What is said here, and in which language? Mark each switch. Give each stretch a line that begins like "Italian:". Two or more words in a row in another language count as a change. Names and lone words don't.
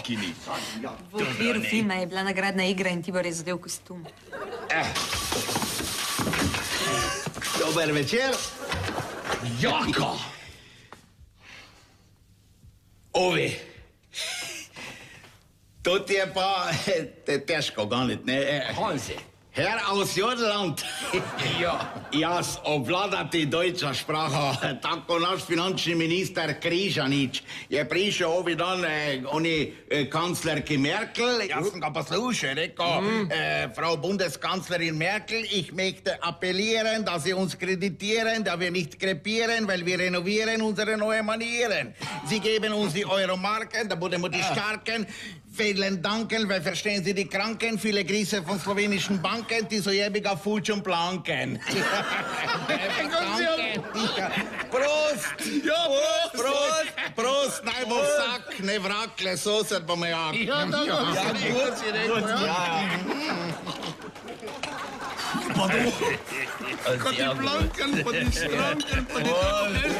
Slovenian: V okviru filma je bila nagradna igra in Tibor je zadev kostum. Dober večer. Jaka! Ovi. To ti je pa težko ganiti, ne? Hansi.
German: Herr aus Jodland.
Slovenian: Ja. Jaz obvladati
German: deutscha Sprache,
Slovenian: tako naš finančni minister Križanič je prišel ovi dan, oni kanclerki Merkel, jaz sem ga poslušal, rekel,
German: Frau Bundeskanzlerin Merkel, ich möchte appellieren, dass Sie uns kreditieren, da wir nicht krepieren, weil wir renovieren unsere neue Manieren. Sie geben uns die Euromarken, da budem wir die Starken. Vielen Danken, weil verstehen Sie die Kranken, viele Grüße von slowenischen Banken, die so jebiga Fulčum planken. Prost!
Slovenian: Ja,
German: Prost! Prost!
Slovenian: Naj bo vsak, ne vrakle, sosed bo me jak. Ja, gut si rekel, ja. Pa to, ko ti planken, pa ti stranken, pa ti...